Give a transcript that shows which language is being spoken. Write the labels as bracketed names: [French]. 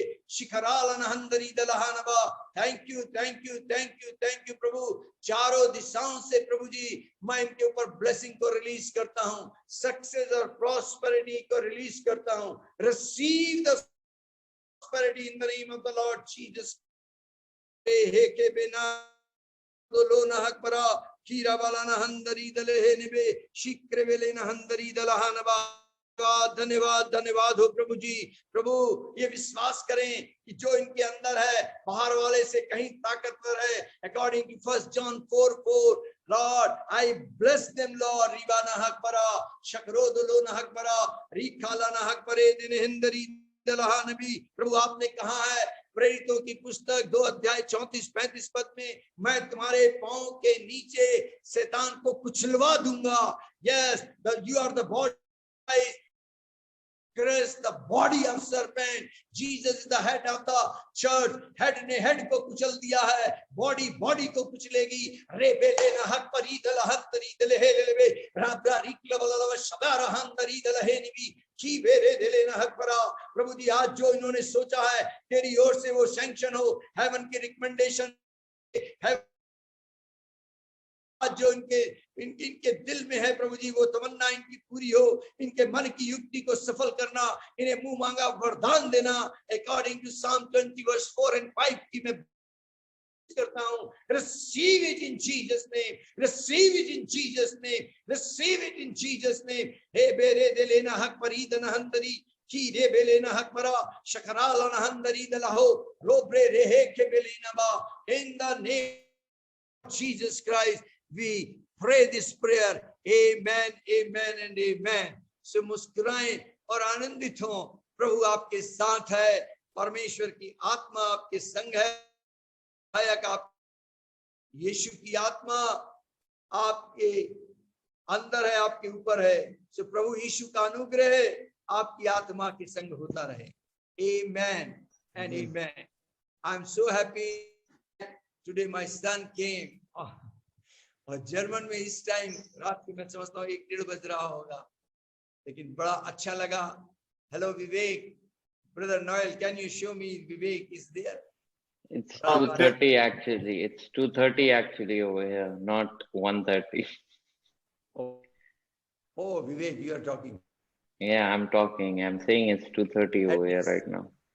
[English] शिखरालनहंदरी दलहानबा। Thank you thank you thank you thank you प्रभु। [Hindi] चारों दिशाओं से प्रभु जी मैं इनके ऊपर ब्लेसिंग को रिलीज करता हूँ, सक्सेस और प्रॉस्पेरिटी को रिलीज करता हूँ। [English] Receive the prosperity in the name of the Lord Jesus. हे के बिना लो न हक परा खीरा वाला न हंदरी दले हे निबे शीक्र वेले न हंदरी दलहानबा। [Hindi] धन्यवाद धन्यवाद हो प्रभु जी। प्रभु ये विश्वास करें कि जो इनके अंदर है बाहर वाले से कहीं ताकतवर है। [English] According to 1 John 4:4 Lord, I bless them, Lord. Riba na hak para shakro dolo na hak para rikhala na hak pare din hindari दलहा नबी। [Hindi] प्रभु आपने कहा है प्रेरितों की पुस्तक 2 अध्याय 34-35 पद में, मैं तुम्हारे पांव के नीचे शैतान को कुचलवा दूंगा। [English] Yes, you are the body, Christ, the body of serpent. Jesus is the head of the church. [Hindi] Head ने हेड को कुचल दिया है, बॉडी बॉडी को कुचलेगी। रे बेले न हक परी दल हक तरी दल हे लेबे राब्रा रिकल बलव शबार हम तरी दल हे निबी की बेरे दले न हक परा। प्रभु जी आज जो इन्होंने सोचा है तेरी ओर से वो सैंक्शन हो। हेवन की रिकमेंडेशन आज जो इनके दिल में है प्रभु जी वो तमन्ना इनकी पूरी हो। इनके मन की युक्ति को सफल करना, इन्हें मुंह मांगा वरदान देना। [English] according to [Hindi] Psalm 20:4-5 की मैं करता हूँ। [English] Receive it in Jesus name. Receive it in Jesus name. Receive it in Jesus name. हे बेरे दिले न हक परीद न हंदरी की रे बेले न हक परा शकराल न हंदरी दलहो रोब्रे रेहे के बेले न बा। In the name of Jesus Christ we pray this prayer. Amen, amen and amen. [Hindi] So मुस्कुराएं और आनंदित हो। प्रभु आपके साथ है, परमेश्वर की आत्मा आपके संग है। आप यीशु की आत्मा आपके अंदर है, आपके ऊपर है। सो प्रभु यीशु का अनुग्रह आपकी आत्मा के संग होता रहे। [English] Amen and amen. I'm so happy today my son came. [Hindi] और जर्मन में इस टाइम रात को मैं समझता हूँ 1-1:30 बज रहा होगा, लेकिन बड़ा अच्छा लगा। [English] Hello Vivek, brother Noel, can you show me Vivek is there? It's 2:30 actually. It's 2:30 actually over here, not 1:30. Oh, Vivek, you are talking. Yeah, I'm talking. I'm saying it's 2:30 over here right now.